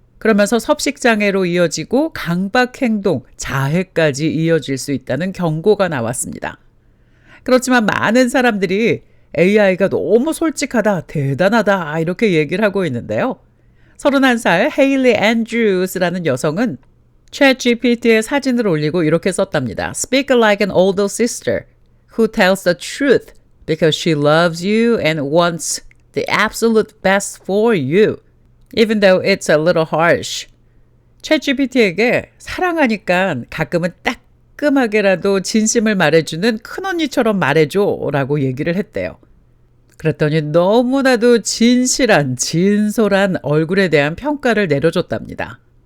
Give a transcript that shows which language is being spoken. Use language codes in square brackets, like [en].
[ko] 그러면서 섭식장애로 이어지고 강박행동, 자해까지 이어질 수 있다는 경고가 나왔습니다. 그렇지만 많은 사람들이 AI가 너무 솔직하다, 대단하다 이렇게 얘기를 하고 있는데요. 31살 헤일리 앤드루스라는 여성은 챗GPT에 사진을 올리고 이렇게 썼답니다. [en] Speak like an older sister who tells the truth because she loves you and wants the absolute best for you, even though it's a little harsh. [ko] 챗GPT에게 사랑하니까 가끔은 따끔하게라도 진심을 말해주는 큰언니처럼 말해줘 라고 얘기를 했대요. 그랬더니 너무나도 진실한, 진솔한 얼굴에 대한 평가를 내려줬답니다.